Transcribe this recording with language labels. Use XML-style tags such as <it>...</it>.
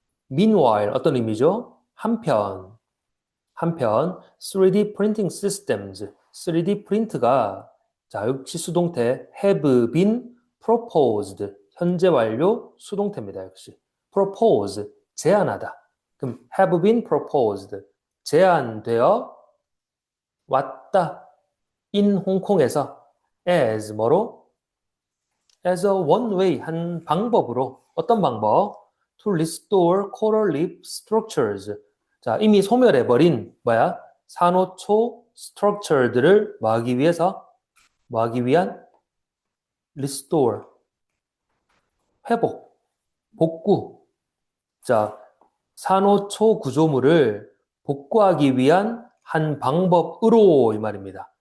<ko>Meanwhile, 어떤 의미죠? 한편 3D printing systems, 3D 프린트가 자, 역시 수동태</ko> <en>have been proposed,</en> <ko>현재 완료 수동태입니다. 역시 propose, 제안하다. 그럼 have been proposed, 제안되어 왔다. in 홍콩에서 as 뭐로? as a one way, 한 방법으로. 어떤 방법?</ko> <en>to restore coral reef structures.</en> <ko>자, 이미 소멸해버린 산호초 스트럭처들을 뭐하기 위해서? 뭐하기 위한? restore, 회복, 복구. 자, 산호초 구조물을 복구하기 위한 한 방법으로 이 말입니다.</ko>